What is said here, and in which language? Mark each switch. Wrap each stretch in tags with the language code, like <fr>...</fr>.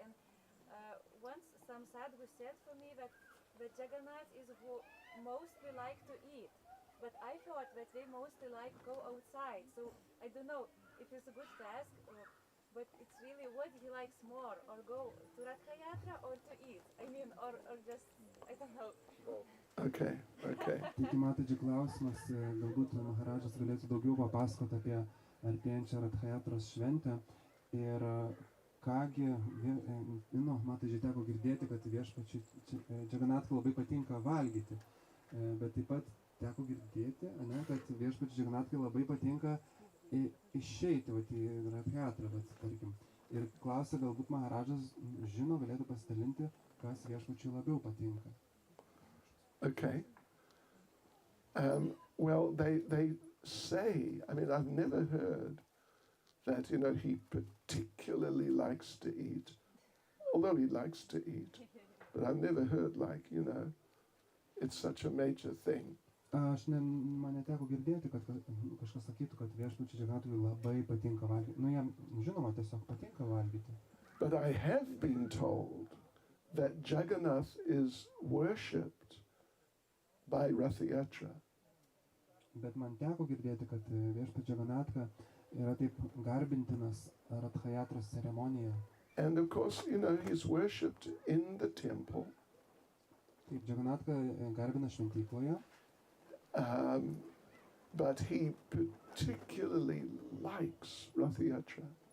<en>And once some sadhu said for me that Jagannath is who mostly like to eat. But I thought that they mostly like go outside. So I don't know if it's a good task, but it's really what he likes more, or go to Ratha Yatra or to eat. I mean, or just, I don't know. Okay, okay.</en> <lt>Taigi Mataji klausimas, galbūt Maharadžas galėtų daugiau papasakoti apie artėjančią Ratha-jatros šventę ir kągi, Mataji teko girdėti, kad viešpačiui Jagannathui labai patinka valgyti, bet taip pat teko girdėti, kad viešpačiui Jagannathui labai patinka išeiti į Ratha-jatrą, tarkim. Ir klausia, galbūt Maharadžas žino, galėtų pasidalinti, kas viešpačiui labiau patinka.</lt> <en>Okay. Well, they say, I mean, I've never heard that, he particularly likes to eat, although he likes to eat, but I've never heard it's such a major thing.</en> <lt>Aš man neteko girdėti, kad kažkas sakytų, kad viešpačiui Jagannathui labai patinka valgyti. Jam žinoma tiesiog patinka valgyti.</lt> <en>But I have been told that Jagannath is worshipped by Ratha Yatra.</en> <lt>Bet man teko girdėti, kad viešpats Jagannatha yra taip garbintinas Ratha-jatros ceremonijoje.</lt> <en>And of course, he's worshipped in the temple.</en> <lt>Taip, Jagannatha garbina šventykloje.</lt> <en>But he particularly likes Ratha Yatra.</en>